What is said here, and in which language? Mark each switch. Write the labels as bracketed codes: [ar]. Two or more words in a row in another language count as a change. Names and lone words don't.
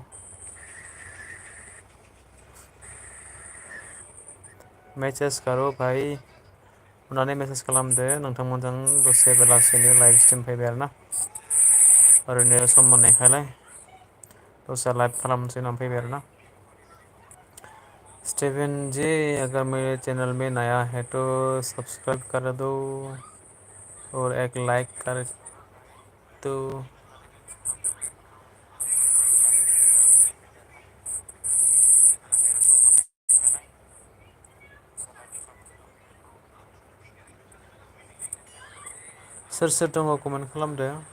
[hi] मेसेज करो भाई, [brx] अननानै मेसेज खालामदो। नोंथांमोनजों दसे बेलासिनि [en] live stream [brx] फैबाय आरोना, ओरैनो सम मोननायखायलाय दसे लाइभ खालामनोसै होननानै फैबाय आरोना। [hi] स्टीफन जी, अगर मेरे चैनल में नया है तो सब्सक्राइब कर दो और एक लाइक कर दो। [brx] सोर सोर दङ कमेन्ट खालामदो।